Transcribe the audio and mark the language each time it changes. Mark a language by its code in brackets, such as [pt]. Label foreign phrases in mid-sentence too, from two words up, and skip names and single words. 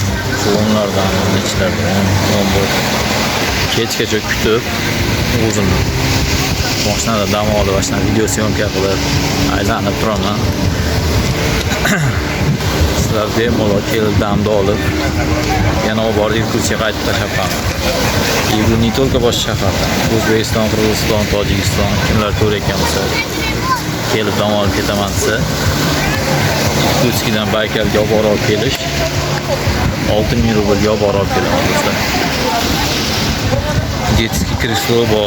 [uz] Shu o'nlardan, nechlardan, 11 kechgacha kutib, o'zim mashinada dam olib, ashuna video syomka qilib aylanib turaman. Sizlar bemalol kelib damda olib, yana olib borib Irkutskka qaytib tashlab [ru] И не только [uz] bosh shahardan, O'zbekiston, Qirg'iziston, Tojikiston kimlar ko'rayotgan bo'lsa, kelib dam olib ketaman desa, Irkutskdan Baykalga olib borib kelish 6000 rublga olib borib kelaman do'stlar. [ru] Детский кресло bor.